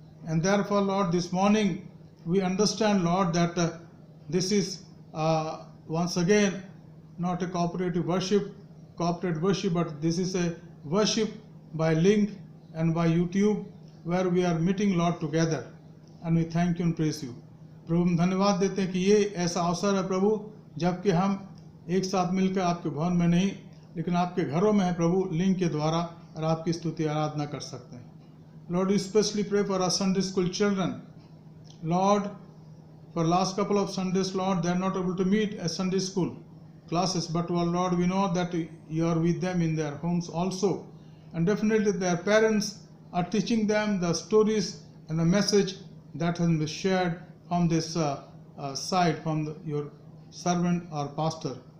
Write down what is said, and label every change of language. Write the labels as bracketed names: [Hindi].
[English] And therefore, Lord, this morning we understand, Lord, that this is once again not a corporate worship, but this is a worship by link and by YouTube, where we are meeting, Lord, together. And we thank you and praise you. [Hindi] प्रभु हम धन्यवाद देते हैं कि ये ऐसा अवसर है प्रभु, जबकि हम एक साथ मिलकर आपके भवन में नहीं लेकिन आपके घरों में है प्रभु, लिंक के द्वारा, और आपकी स्तुति आराधना कर सकते हैं। [English] Lord, we specially pray for our Sunday school children. Lord, for last couple of Sundays, Lord, they are not able to meet at Sunday school classes, but Lord, we know that you are with them in their homes also, and definitely their parents are teaching them the stories and the message that has been shared from this side, from your servant or pastor.